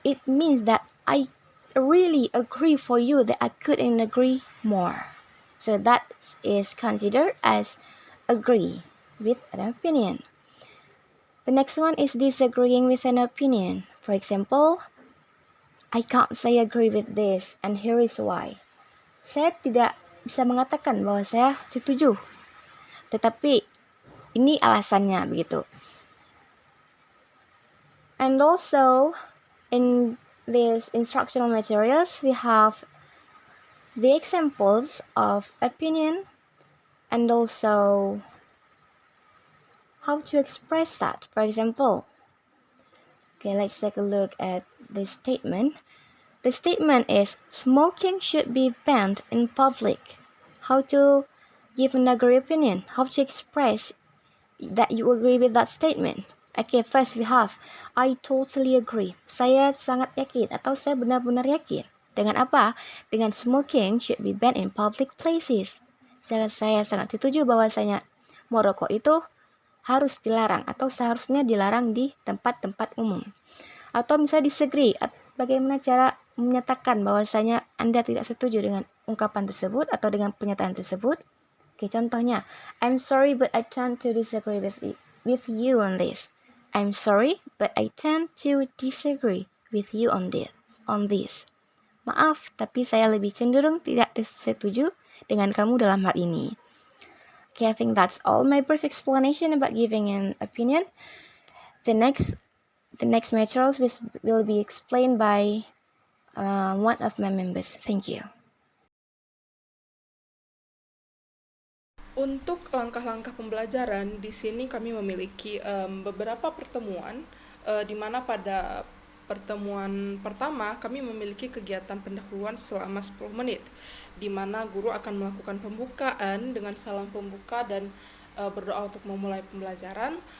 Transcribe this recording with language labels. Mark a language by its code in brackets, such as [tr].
[en] It means that I really agree for you that I couldn't agree more. So that is considered as agree with an opinion. The next one is disagreeing with an opinion. For example, I can't say agree with this, and here is why. [id] Saya tidak bisa mengatakan bahwa saya setuju, tetapi ini alasannya begitu. [en] And also in these instructional materials we have the examples of opinion and also how to express that. For example, okay, let's take a look at the statement. The statement is smoking should be banned in public. How to give another opinion? How to express that you agree with that statement? Okay, first we have I totally agree. [id] Saya sangat yakin atau saya benar-benar yakin. Dengan apa? Dengan [en] smoking should be banned in public places. [id] Saya sangat setuju bahwasanya merokok itu harus dilarang atau seharusnya dilarang di tempat-tempat umum. Atau misalnya disagree, bagaimana cara menyatakan bahwasanya Anda tidak setuju dengan ungkapan tersebut atau dengan pernyataan tersebut? Oke, contohnya, [en] I'm sorry but I tend to disagree with you on this. I'm sorry but I tend to disagree with you on this. [id] Maaf, tapi saya lebih cenderung tidak setuju dengan kamu dalam hal ini. [en] Okay, I think that's all my brief explanation about giving an opinion. The next materials will be explained by one of my members. Thank you. [id] Untuk langkah-langkah pembelajaran, di sini kami memiliki beberapa pertemuan, di mana pada pertemuan pertama kami memiliki kegiatan pendahuluan selama 10 menit, di mana guru akan melakukan pembukaan dengan salam pembuka dan berdoa untuk memulai pembelajaran.